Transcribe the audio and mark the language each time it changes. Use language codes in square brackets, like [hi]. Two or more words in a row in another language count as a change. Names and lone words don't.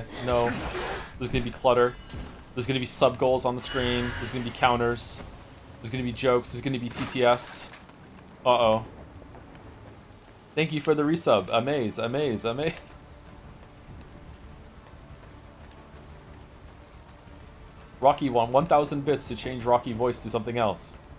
[en] No. There's going to be clutter. There's going to be sub goals on the screen. There's going to be counters. There's going to be jokes. There's going to be TTS. Uh-oh. Thank you for the resub. Amaze, amaze, amaze. Rocky won 1,000 bits to change Rocky voice to something else.